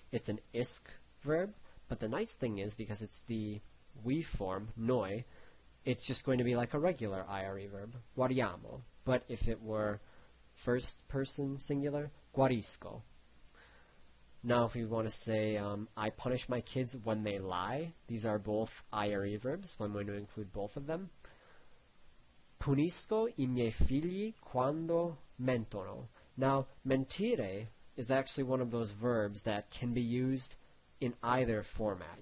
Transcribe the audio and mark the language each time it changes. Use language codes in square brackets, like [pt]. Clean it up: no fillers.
[en] It's an isc verb, but the nice thing is because it's the we form, noi, it's just going to be like a regular IRE verb, guariamo. But if it were first person singular, guarisco. Now if we want to say, I punish my kids when they lie, these are both IRE verbs, so I'm going to include both of them. [it] Punisco I miei figli quando mentono. [en] Now, mentire is actually one of those verbs that can be used in either format.